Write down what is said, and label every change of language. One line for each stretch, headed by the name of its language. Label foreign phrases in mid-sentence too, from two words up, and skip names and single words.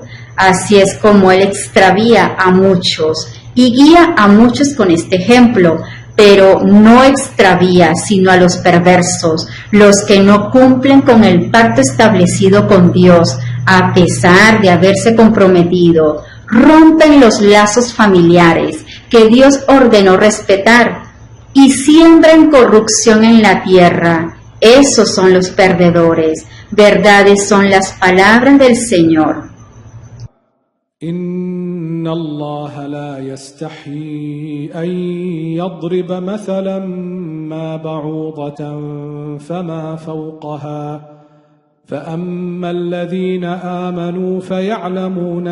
Spanish: Así es como Él extravía a muchos y guía a muchos con este ejemplo, pero no extravía sino a los perversos, los que no cumplen con el pacto establecido con Dios, a pesar de haberse comprometido, rompen los lazos familiares que Dios ordenó respetar y siembran corrupción en la tierra. Esos son los perdedores. Verdades son las palabras del Señor.
Arabic: إن الله لا يستحيي أن يضرب مثلا ما بعوضة فما فوقها فأما الذين آمنوا فيعلمون